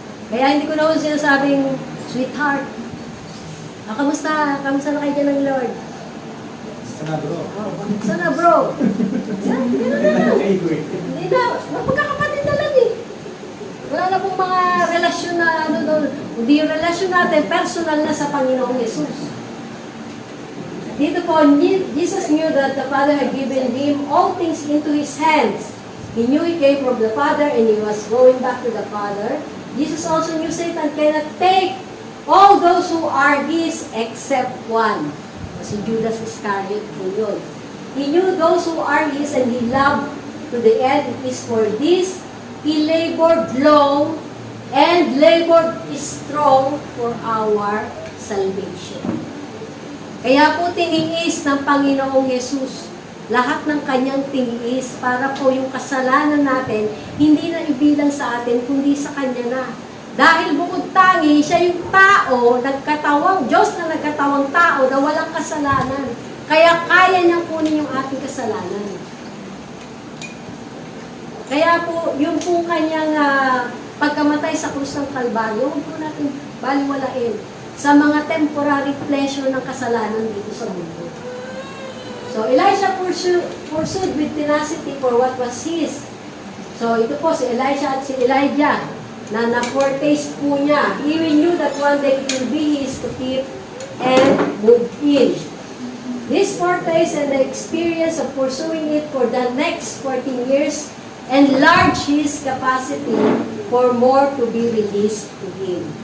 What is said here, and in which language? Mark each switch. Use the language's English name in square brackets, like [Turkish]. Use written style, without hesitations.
[Filipino] Kaya hindi ko na sinasabing, sweetheart, kamusta? Kamusta na kayo dyan ng Lord? Sana bro. Sana bro. Hindi na. Magkakapatid na lang eh. Wala na pong mga relasyon na doon. Hindi yung relasyon natin, personal na sa Panginoong Yesus. Dito po, [English] Jesus knew that the Father had given Him all things into His hands. He knew He came from the Father and He was going back to the Father. Jesus also knew Satan cannot take all those who are His except one. [Filipino] Si Judas Iscariot po yun. [English] He knew those who are His and He loved to the end. It is for this He labored long and labored strong for our salvation. [Filipino] Kaya po tiniis ng Panginoong Yesus lahat ng kanyang tiniis para po yung kasalanan natin hindi na ibilang sa atin kundi sa kanya na. Dahil bukod tangi, siya yung tao, nagkatawang, Diyos na nagkatawang tao na walang kasalanan. Kaya kaya niyang kunin yung ating kasalanan. Kaya po, yung po kanyang pagkamatay sa krus ng Kalbaryo, huwag po natin baliwalain sa mga temporary pleasure ng kasalanan dito sa mundo. [English] So, Elisha pursued with tenacity for what was his. [Filipino] So, ito po si Elisha at si Elijah na na-foretaste po niya. [English] He knew that one day it will be his to keep and move in. This foretaste and the experience of pursuing it for the next 14 years enlarged his capacity for more to be released to him.